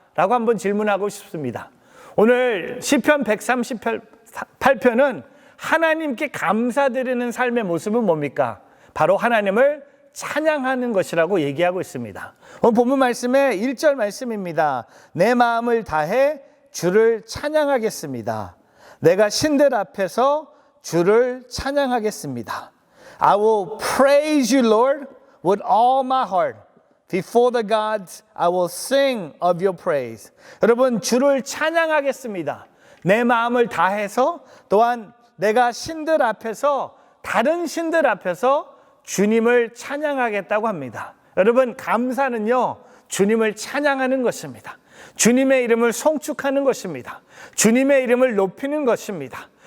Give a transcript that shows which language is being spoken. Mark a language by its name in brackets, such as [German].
[Korean] 라고 한번 질문하고 싶습니다. 오늘 시편 138편은 하나님께 감사드리는 삶의 모습은 뭡니까? 바로 하나님을 찬양하는 것이라고 얘기하고 있습니다. 오늘 본문 말씀의 1절 말씀입니다. 내 마음을 다해 주를 찬양하겠습니다. 내가 신들 앞에서 주를 찬양하겠습니다. [English] I will praise you, Lord, with all my heart. Before the gods, I will sing of your praise. [Korean] 여러분, 주를 찬양하겠습니다. 내 마음을 다해서, 또한 내가 신들 앞에서, 다른 신들 앞에서 주님을 찬양하겠다고 합니다. 여러분, 감사는요, 주님을 찬양하는 것입니다. 주님의 이름을 송축하는 것입니다. 주님의 이름을 높이는 것입니다.